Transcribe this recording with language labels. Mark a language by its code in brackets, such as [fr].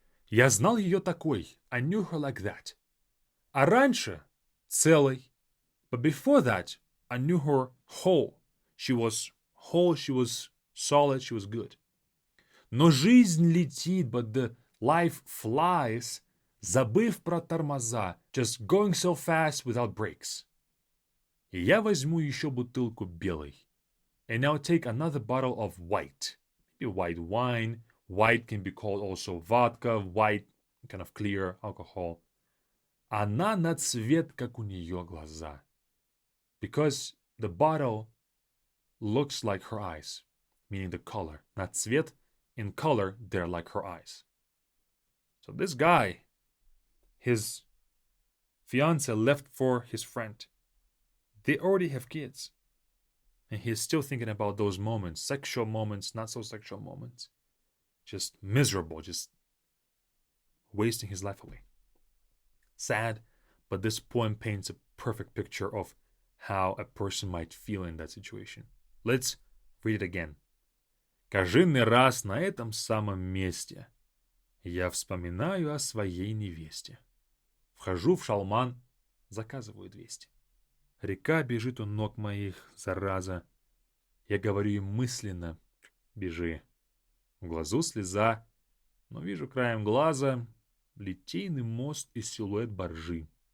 [ru] Я знал ее такой, [en] I knew her like that. [ru] А раньше целой, [en] but before that, I knew her whole. She was whole, she was solid, she was good. [ru] Но жизнь летит, [en] but the life flies, [ru] забыв про тормоза, [en] just going so fast without brakes. [ru] И я возьму еще бутылку белой. [en] And I'll take another bottle of white. Maybe white wine. White can be called also vodka, white, kind of clear alcohol. [ru] Она на цвет, как у нее глаза. [en] Because the bottle looks like her eyes, meaning the color. [ru] На цвет, [en] in color, they're like her eyes. So this guy, his fiance left for his friend. They already have kids. And he's still thinking about those moments, sexual moments, not so sexual moments. Just miserable, just wasting his life away. Sad, but this poem paints a perfect picture of how a person might feel in that situation. Let's read it again. [ru] Каждый раз на этом самом месте я вспоминаю о своей невесте. Вхожу в шалман, заказываю 200. Река бежит у ног моих, зараза. Я говорю им мысленно, бежи. В глазу слеза, но вижу краем глаза литейный мост и силуэт баржи.